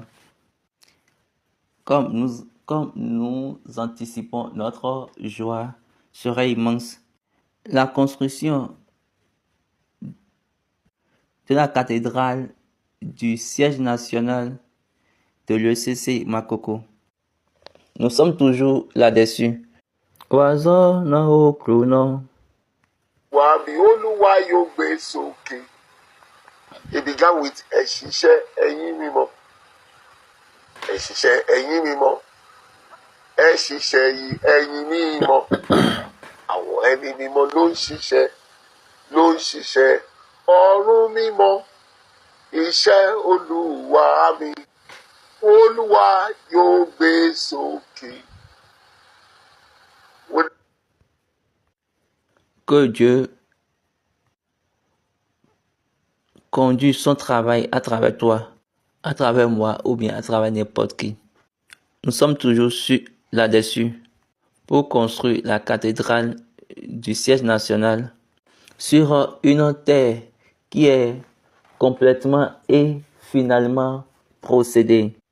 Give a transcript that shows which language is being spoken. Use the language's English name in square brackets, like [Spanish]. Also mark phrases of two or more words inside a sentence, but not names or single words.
[French] Comme nous anticipons, notre joie serait immense. La construction de la cathédrale du siège national de l'ECC Makoko. Nous sommes toujours là-dessus. Oiseau na okruno. [Yoruba] Wàbí Olúwa yóò gbé sókè. [English] It began with [Yoruba] ẹ̀ṣiṣẹ́ ẹ̀yìn mímọ́. Ẹ̀ṣiṣẹ́ ẹ̀yìn mímọ́. Ẹ̀ṣiṣẹ́ ẹ̀yìn mímọ́. Àwọn ẹni mímọ́ ló ń ṣiṣẹ́ ọ̀run mímọ́. Iṣẹ́ Olúwa mi. Olúwa yóò gbé sókè. [French] Que Dieu conduise son travail à travers toi, à travers moi ou bien à travers n'importe qui. Nous sommes toujours là-dessus pour construire la cathédrale du siège national sur une terre qui est complètement et finalement possédée.